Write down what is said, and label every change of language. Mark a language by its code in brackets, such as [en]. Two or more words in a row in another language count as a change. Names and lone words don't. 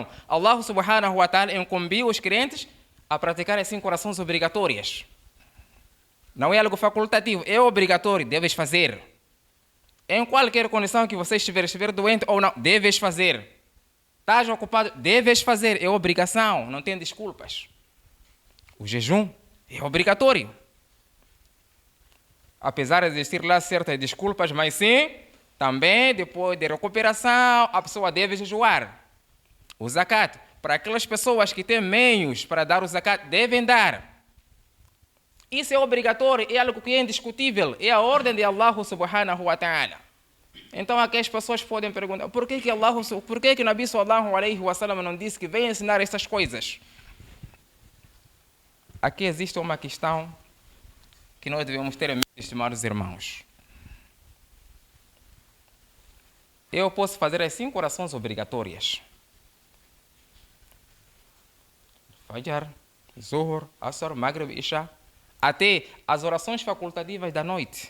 [ar] الله سبحانه وتعالى [pt] incumbiu os crentes a praticar as 5 orações obrigatórias. Não é algo facultativo, é obrigatório, deves fazer. Em qualquer condição que você estiver doente ou não, deves fazer. Estás ocupado, deves fazer, é obrigação, não tem desculpas. O jejum é obrigatório. Apesar de existir lá certas desculpas, mas sim, também depois de recuperação, a pessoa deve jejuar. O zakat, para aquelas pessoas que têm meios para dar o zakat, devem dar. Isso é obrigatório, é algo que é indiscutível, é a ordem de [ar] الله سبحانه وتعالى. [pt] Então aqui as pessoas podem perguntar: por que Nabi [ar] صلى الله عليه وسلم [pt] não disse que vem ensinar essas coisas? Aqui existe uma questão que nós devemos ter em mente, estimados irmãos. Eu posso fazer as 5 orações obrigatórias: [ar] فجر، ظهر، عصر، مغرب، عشاء, [pt] até as orações facultativas da noite.